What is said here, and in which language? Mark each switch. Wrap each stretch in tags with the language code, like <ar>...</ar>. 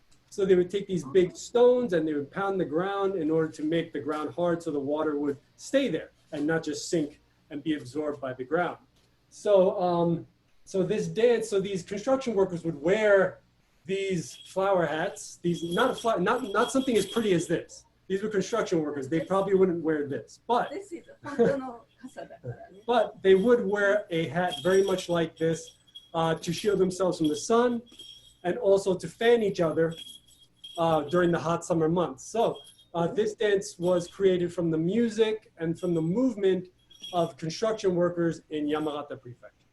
<en>So they would take these big stones and they would pound the ground in order to make the ground hard so the water would stay there and not just sink and be absorbed by the ground. So so this dance, so these construction workers would wear these flower hats, these not something as pretty as this. These were construction workers. They probably wouldn't wear this, but this is</en> <ja>本当の傘だからね。</ja> <en>but they would wear a hat very much like this to shield themselves from the sun and also to fan each other during the hot summer months. So this dance was created from the music and from the movement of construction workers in Yamagata Prefecture.</en>